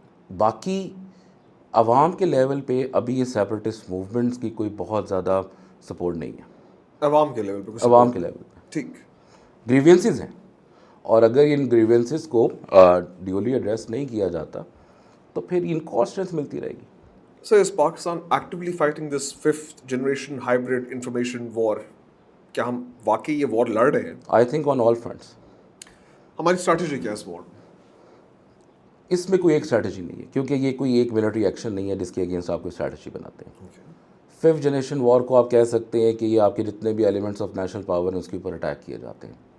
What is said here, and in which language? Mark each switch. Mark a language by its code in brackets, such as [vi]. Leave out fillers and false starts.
[ur] باقی عوام کے لیول پہ ابھی یہ سیپریٹسٹ موومنٹس کی کوئی بہت زیادہ سپورٹ نہیں ہے. عوام کے لیول پہ عوام کے لیول پہ ٹھیک گریوینسز ہیں, اور اگر ان گریوینسز کو ڈیولی ایڈریس نہیں کیا جاتا تو پھر ان کو اسٹرینتھ ملتی رہے گی. [en] So is Pakistan actively fighting this 5th generation hybrid information war? [ur] کیا ہم واقعی یہ وار لڑ رہے ہیں؟ [en] I think on all fronts. [ur] ہماری اسٹریٹجی کیا ہے اس وار میں؟ اس میں کوئی ایک اسٹریٹجی نہیں ہے, کیونکہ یہ کوئی ایک ملٹری ایکشن نہیں ہے جس کے اگینسٹ آپ کوئی اسٹریٹجی بناتے ہیں. 5th جنریشن وار کو آپ کہہ سکتے ہیں کہ یہ آپ کے جتنے بھی ایلیمنٹس آف نیشنل پاور ہیں اس کے اوپر اٹیک کیے جاتے ہیں.